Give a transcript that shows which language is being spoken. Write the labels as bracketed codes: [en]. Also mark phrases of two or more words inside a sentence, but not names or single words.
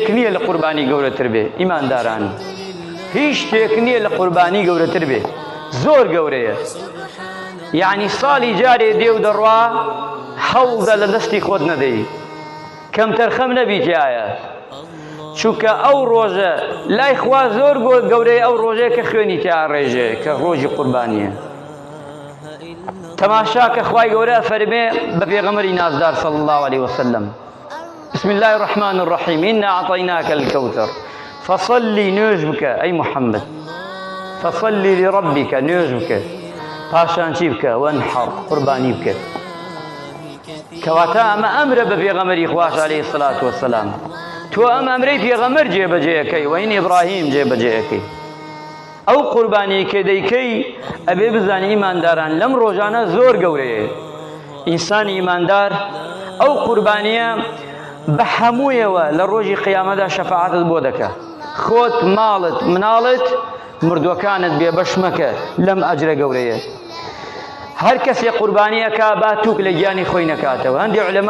[ckb] نییە لە قوربانی گەورەتر بێ ئیمانداران هیچ شتێک نییە لە قوربانی گەورەتر بێ زۆر گەورەیە یعنی ساڵی جارێ دێ و دەڕوا هەوڵدە لە دەستی خۆت نەدەی کەم تەرخەم نەبیتایە چونکە ئەو ڕۆژە لای خوا زۆر گەورەیە ئەو ڕۆژەیە کە خوێنی تیا ڕێژێ کە ڕۆژی قوربانیە تەماشا کە خوای گەورە فەرمێ بە پێغەمبەری نازدار [ar] صلی الله عليه وسلم بسم الله الرحمن الرحيم إنا أعطيناك الكوثر [ckb] فصلي نوێژ بکە ئەی محەممەد [ar] فصلي لربك [ckb] نوێژ بکە پاشان چی بکە وەنحەڕ قوربانی بکە کەواتە ئەمە ئەمرە بە پێغەمبەری خوش [ar] عليه الصلاة والسلام [ckb] تۆ ئەم ئەمرەی پێغەمبەر جێبەجێەکەی وەین ئیبراهیم جێبەجێەکەی ئەو قوربانی کە دەیکەی ئەبێ بزانی ئیمانداران لەم ڕۆژانە زۆر گەورەیە ئینسانی ئیماندار ئەو قوربانیە بە هەموویەوە لە ڕۆژی قیامەتدا شەفاعەتت بۆ دەکە خۆت ماڵت مناڵت مردووەکانت بێ بەش مەکە لەم ئەجرە گەورەیە هەر کەسێ قوربانی ئەکا با تووک لە گیانی خۆی نەکاتەوە هەندێک عولەما